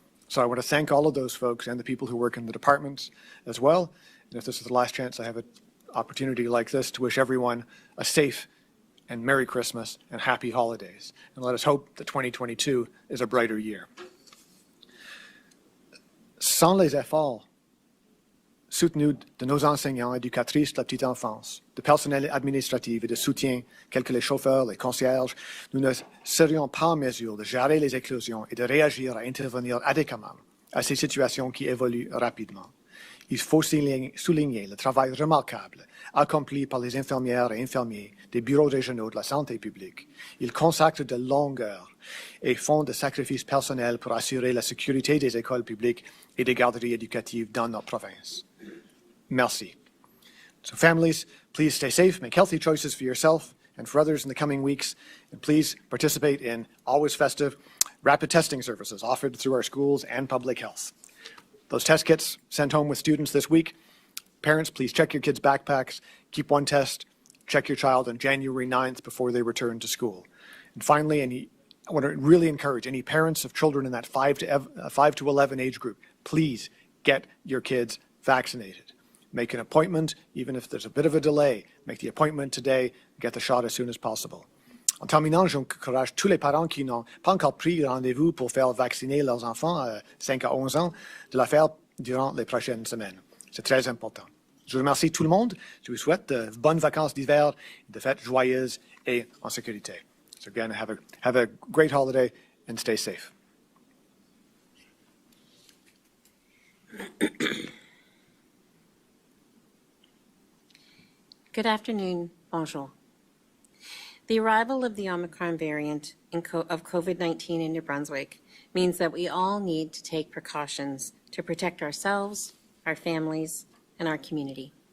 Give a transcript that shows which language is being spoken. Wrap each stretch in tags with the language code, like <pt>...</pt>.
<en>So I want to thank all of those folks and the people who work in the departments as well. And if this is the last chance I have an opportunity like this to wish everyone a safe and Merry Christmas and Happy Holidays. And let us hope that 2022 is a brighter year.</en> <fr>Sans les efforts soutenus de nos enseignants, éducatrices de la petite enfance, de personnel administratif et de soutien, tels que les chauffeurs, les concierges, nous ne serions pas en mesure de gérer les éclosions et de réagir à intervenir adéquatement à ces situations qui évoluent rapidement. Il faut souligner le travail remarquable accompli par les infirmières et infirmiers des bureaux régionaux de la santé publique. Ils consacrent de longues heures et font des sacrifices personnels pour assurer la sécurité des écoles publiques et des garderies éducatives dans notre province. Merci.</fr> <en>So families, please stay safe, make healthy choices for yourself and for others in the coming weeks, and please participate in always festive rapid testing services offered through our schools and public health. Those test kits sent home with students this week. Parents, please check your kids' backpacks, keep one test, check your child on January 9th before they return to school. And finally, I want to really encourage any parents of children in that 5 to 11 age group, please get your kids vaccinated. Make an appointment, even if there's a bit of a delay. Make the appointment today, get the shot as soon as possible.</en> <fr>En terminant, j'encourage tous les parents qui n'ont pas encore pris rendez-vous pour faire vacciner leurs enfants à 5 à 11 ans de le faire durant les prochaines semaines. C'est très important. Je remercie tout le monde. Je vous souhaite de bonnes vacances d'hiver, de fêtes joyeuses et en sécurité.</fr> <en>So again, have a great holiday and stay safe. Good afternoon. Bonjour. The arrival of the Omicron variant of COVID-19 in New Brunswick means that we all need to take precautions to protect ourselves, our families, and our community.</en>